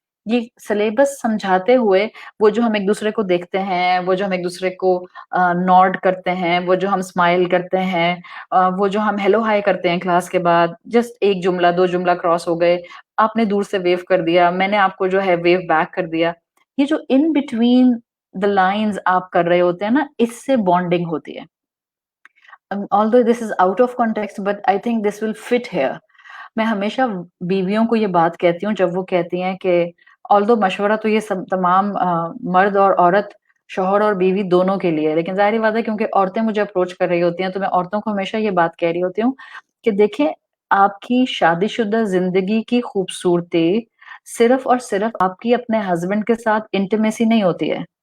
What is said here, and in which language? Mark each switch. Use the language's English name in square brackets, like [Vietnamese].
[Urdu] یہ سلیبس سمجھاتے ہوئے وہ جو ہم ایک دوسرے کو دیکھتے ہیں, وہ جو ہم ایک دوسرے کو نوڈ کرتے ہیں, وہ جو ہم اسمائل کرتے ہیں, وہ جو ہم ہیلو ہائی کرتے ہیں کلاس کے بعد, جسٹ ایک جملہ 2 جملہ کراس ہو گئے, آپ نے دور سے ویو کر دیا, میں نے آپ کو جو ہے ویو بیک کر دیا, یہ جو ان بٹوین دا لائنز آپ کر رہے ہوتے ہیں نا, اس سے بانڈنگ ہوتی ہے. [English] although this is out of context but I think this will fit here. [Urdu] میں ہمیشہ بیویوں کو یہ بات کہتی ہوں جب وہ کہتی ہیں کہ although مشورہ تو یہ سب تمام مرد اور عورت, شوہر اور بیوی دونوں کے لیے, لیکن ظاہر بات ہے کیونکہ عورتیں مجھے اپروچ کر رہی ہوتی ہیں تو میں عورتوں کو ہمیشہ یہ بات کہہ رہی ہوتی ہوں کہ دیکھیں, آپ کی شادی شدہ زندگی کی خوبصورتی صرف اور صرف آپ کی اپنے ہسبینڈ کے ساتھ انٹیمیسی نہیں ہوتی ہے.